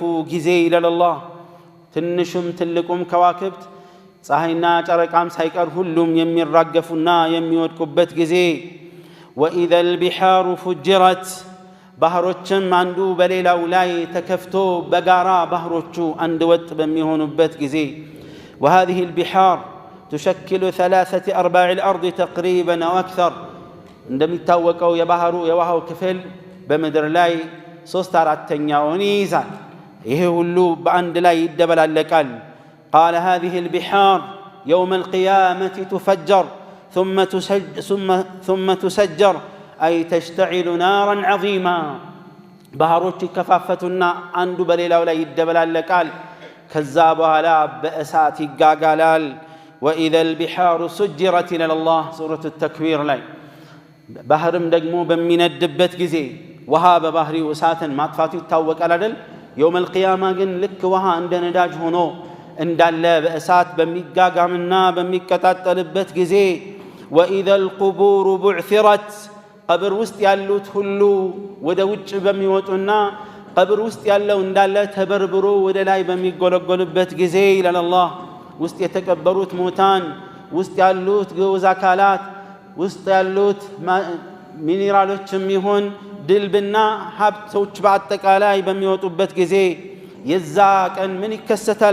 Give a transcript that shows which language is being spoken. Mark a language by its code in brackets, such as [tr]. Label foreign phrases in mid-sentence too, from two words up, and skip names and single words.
[am] ጊዜ ይላል አላህ። ትንሹም ትልቁም ከዋክብት ፀሐይና ጨረቃም ሳይቀር ሁሉም የሚራገፉና የሚወድቁበት ጊዜ። [ar] وإذا البحار فجرت [am] ባህሮችም አንዱ በሌላው ላይ ተከፍቶ በጋራ ባህሮቹ አንድ ወጥ በሚሆኑበት ጊዜ። [ar] وهذه البحار تشكل 3/4 الأرض تقريبا أو أكثر [am] እንደሚታወቀው የውሃው ክፍል በምድር ላይ 3/4ኛውን ይይዛል። ይሄ ሁሉ በአንድ ላይ ይደበላለቃል። [ar] قال هذه البحار يوم القيامة تفجر ثم تسجر أي تشتعل نارا عظيما [am] ባህሮች ይከፋፈቱና አንዱ በሌላው ላይ ይደበላለቃል። ከዛ በኋላ በእሳት ይጋጋላል። [ar] وإذا البحار سجرت إلى الله سورة التكوير [am] ላይ ባህርም ደግሞ በሚነድበት ጊዜ ውሃ በባህሪው እሳትን ማጥፋቱ ይታወቃል አይደል? [ar] يوم القيامة [am] ግን ልክ ውሃ እንደ ነዳጅ ሆኖ እንዳለ በእሳት በሚጋጋምና በሚቀጣጠልበት ጊዜ። [ar] وإذا القبور بعثرت [am] ቀብር ውስጥ ያሉት ሁሉ ወደ ውጭ በሚወጡና ቀብር ውስጥ ያለው እንዳለ ተበርብሮ ወደ ላይ በሚጎለጎልበት ጊዜ ይላል አላህ። ውስጥ የተቀበሩት ሙታን፣ ውስጥ ያሉት ግዑዝ አካላት፣ ውስጥ ያሉት ሚኒራሎችም ይሁን ድልብና ሀብቶች በአጠቃላይ በሚወጡበት ጊዜ የዛ ቀን ምን ይከሰታል?